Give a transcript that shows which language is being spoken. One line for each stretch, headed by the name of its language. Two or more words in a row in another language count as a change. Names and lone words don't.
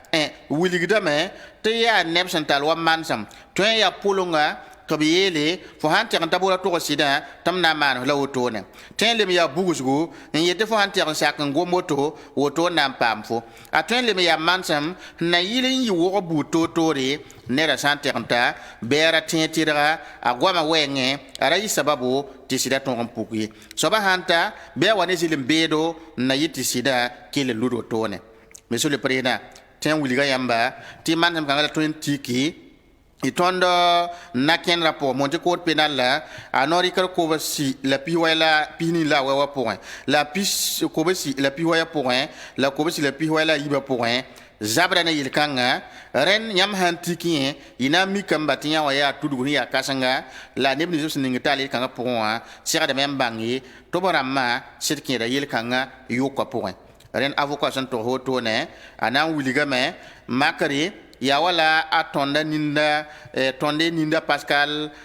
Mossi: wilgdame tɩ yaa neb sẽn tall wa mansem tõe n yaa pʋlenga tɩ b yeele fo sãn tɛg n ta boora togs sɩdã tɩ m na n maanes la wotone tõe n lem yaa bugsgu n yet tɩ fo sãn tɛg n sak n gom woto woto n na n paam fo a tõe n lem yaa mansem n na yɩl n yɩ wog buud toor-toore neda sã n tɛg n ta bɛɛra tẽ tɩrga a goama wɛɛngẽ a ra yɩ sababu tɩ sɩda tõog n puk ye soaba sãn ta bɩ a wa ne zɩl n beedo n na yɩ tɩ sɩda kell n lud wotone
French: monsieur le président
Mossi: tẽ n wilga yãmba tɩ mansem kãngã la tõe n tiki y tõnd na kẽnrã pʋgẽ monte
French: kood penal
Mossi: la a norikr kobsi la pis wɛ la pis nin la a wɛ wã pʋgẽ la kobsi la pis wɛya pʋgẽ la kobsi la pis wɛ la a yibã pʋgẽ zabra ne yel-kãngã rẽnd yãmb sãn tik yẽ y na n mikame tɩ yã wa yaa tudg sẽn yaa kãsenga la neb nins b sẽn ning taal yel-kãngã pʋgẽ wã segdame n bãng ye tɩ b rãmbã sɩd kẽeda yel-kãngã yʋkã pʋgẽ rẽnd avocat sẽn togs wotone a na n wilgame makre yaa wala a tõnda ninda tõnde ninda pascal